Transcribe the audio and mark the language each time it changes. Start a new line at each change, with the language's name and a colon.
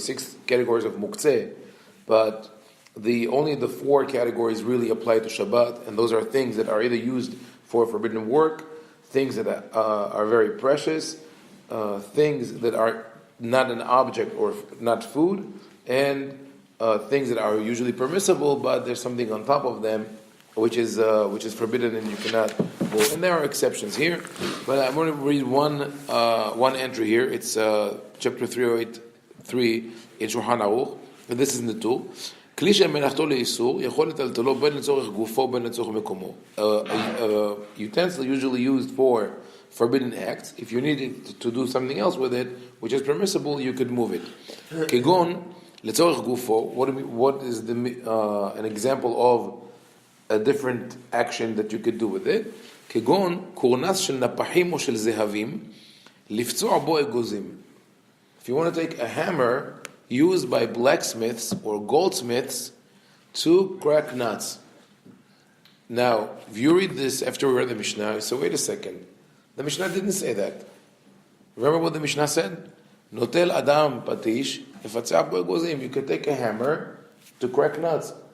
English: 6 categories of Muktzeh, but only the 4 categories really apply to Shabbat, and those are things that are either used for forbidden work, things that are very precious, things that are not an object or not food, and things that are usually permissible, but there's something on top of them which is forbidden and you cannot move. And there are exceptions here, but I'm going to read one entry here. It's chapter 308.3 in shulchan-aruch, and this is in the tool.
Hebrew: כלי שמלאכתו לאיסור יכול לטלטלו בין לצורך גופו בין לצורך מקומו.
English: Utensil usually used for forbidden acts. If you needed to do something else with it, which is permissible, you could move it.
Hebrew: כגון לצורך גופו,
English: what is an example of a different action that you could do with it?
Hebrew: כגון קורנס של נפחים או של זהבים לפצוע בו אגוזים.
English: If you want to take a hammer used by blacksmiths or goldsmiths to crack nuts. Now, if you read this after we read the Mishnah, you say, wait a second. The Mishnah didn't say that. Remember what the Mishnah said?
Hebrew: Notel adam patish, lefatzeh bo egozim.
English: You could take a hammer to crack nuts.